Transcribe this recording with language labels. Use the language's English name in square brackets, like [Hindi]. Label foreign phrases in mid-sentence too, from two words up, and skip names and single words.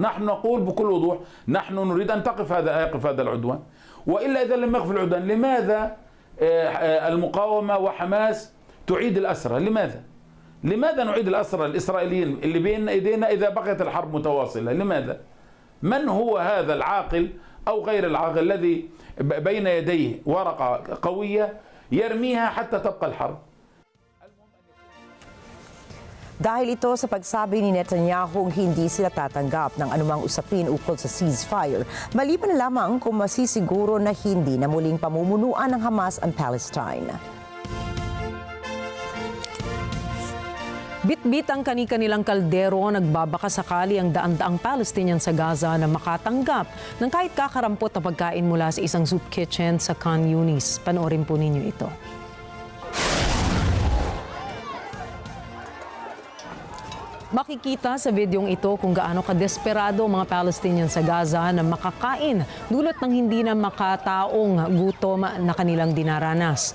[Arabic] نحن نقول بكل وضوح نحن نريد أن يقف هذا العدوان، وإلا إذا لم يقف العدوان لماذا المقاومة وحماس تعيد الأسرى؟ لماذا نعيد الأسرى الإسرائيليين اللي بين أيدينا إذا بقيت الحرب متواصلة؟ لماذا؟ من هو هذا العاقل أو غير العاقل الذي بين يديه ورقة قوية يرميها حتى تبقى الحرب؟ [Filipino] Dahil ito sa pagsabi ni Netanyahu hindi sila tatanggap ng anumang usapin ukol sa ceasefire, maliban na lamang kung masisiguro na hindi na muling pamumunuan ng Hamas ang Palestine. Bit-bit ang kani-kanilang kaldero, nagbabaka sakali ang daan-daang Palestinian sa Gaza na makatanggap ng kahit kakarampot na pagkain mula sa isang soup kitchen sa Khan Yunis. Panoorin po ninyo ito. Makikita sa videong ito kung gaano kadesperado ang mga Palestinian sa Gaza na makakain dulot ng hindi na makataong gutom na kanilang dinaranas.